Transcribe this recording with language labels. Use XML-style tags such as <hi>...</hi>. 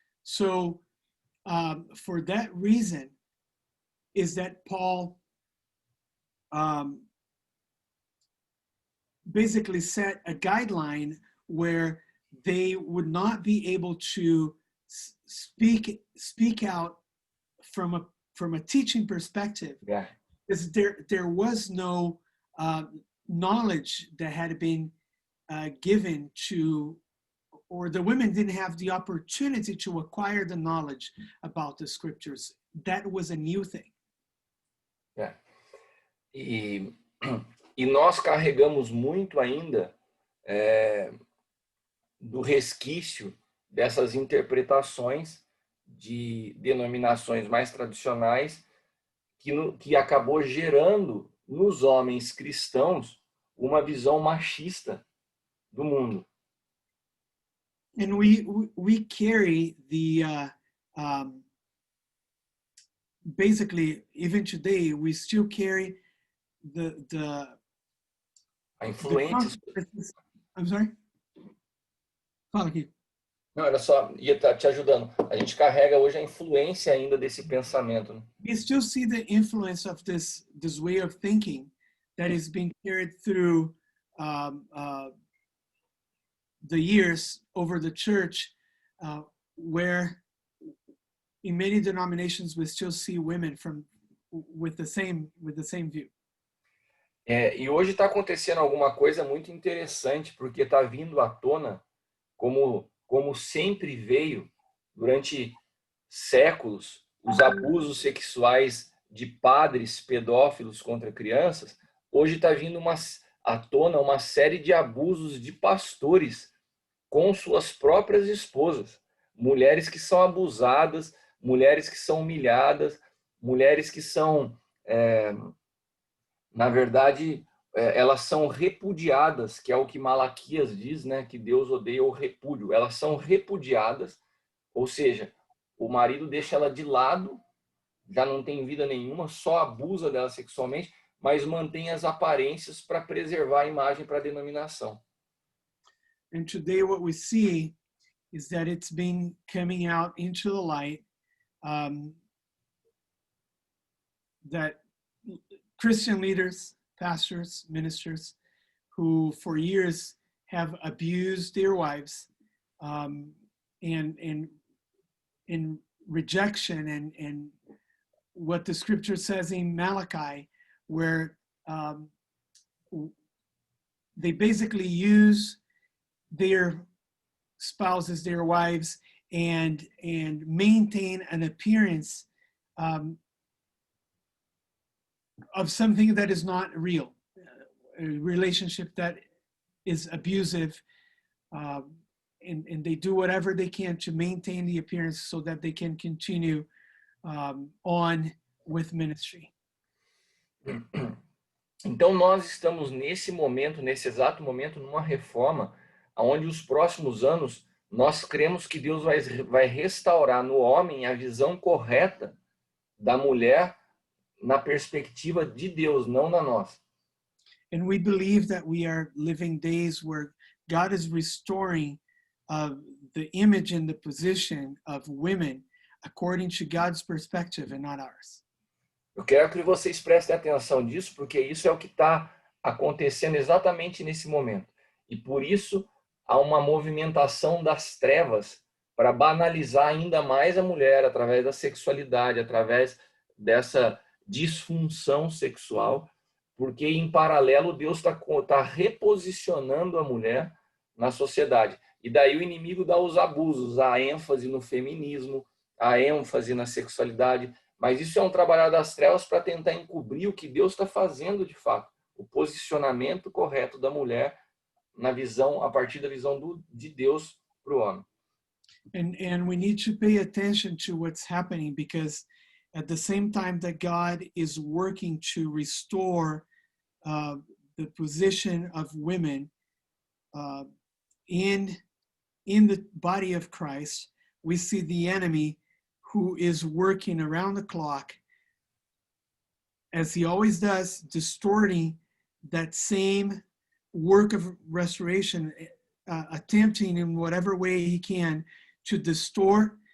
<en>So for that reason is that Paul basically set a guideline where they would not be able to speak out from a teaching perspective. Yeah. Because there was no knowledge that had been given to, or the women didn't have the opportunity to acquire the knowledge about the scriptures. That was a new thing. Yeah.</en> <pt>E nós carregamos muito ainda do resquício dessas interpretações de denominações mais tradicionais que acabou gerando nos homens cristãos uma visão machista do mundo.</pt> <en>And we carry the basically, even today, we still carry</en> <pt>A influência.</pt> <en>I'm sorry?</en> <pt>Fala aqui. Não, era só, ia estar te ajudando. A gente carrega hoje a influência ainda desse pensamento, né?</pt> <en>We still see the influence of this way of thinking that is being carried through the years over the church, where in many denominations we still see women with the same view.</en> <pt>E hoje está acontecendo alguma coisa muito interessante, porque está vindo à tona, como sempre veio durante séculos, os abusos sexuais de padres pedófilos contra crianças. Hoje está vindo à tona uma série de abusos de pastores com suas próprias esposas. Mulheres que são abusadas, mulheres que são humilhadas, mulheres que são, na verdade, elas são repudiadas, que é o que Malaquias diz, né? Que Deus odeia o repúdio. Elas são repudiadas, ou seja, o marido deixa ela de lado, já não tem vida nenhuma, só abusa dela sexualmente, mas mantém as aparências para preservar a imagem para a denominação.</pt> <en>And today what we see is that it's been coming out into the light that Christian leaders, pastors, ministers, who for years have abused their wives and in rejection and what the scripture says in Malachi, where they basically use their spouses, their wives, and maintain an appearance of something that is not real, a relationship that is abusive, and they do whatever they can to maintain the appearance so that they can continue on with ministry.</en> <pt>Então nós estamos nesse exato momento, numa reforma, onde os próximos anos nós cremos que Deus vai restaurar no homem a visão correta da mulher na perspectiva de Deus, não na nossa.</pt> <en>And we believe that we are living days where God is restoring the image and the position of women according to God's perspective and not ours.</en> <pt>Eu quero que vocês prestem atenção nisso, porque isso é o que está acontecendo exatamente nesse momento. E por isso há uma movimentação das trevas para banalizar ainda mais a mulher através da sexualidade, através dessa disfunção sexual, porque em paralelo Deus está reposicionando a mulher na sociedade. E daí o inimigo dá os abusos, a ênfase no feminismo, a ênfase na sexualidade, mas isso é um trabalhar das trevas para tentar encobrir o que Deus está fazendo de fato, o posicionamento correto da mulher na visão, a partir da visão de Deus para o homem.</pt> <en>And we need to pay attention to what's happening, because at the same time that God is working to restore the position of women in the body of Christ, we see the enemy who is working around the clock, as he always does, distorting that same work of restoration, attempting in whatever way he can to distort.</en>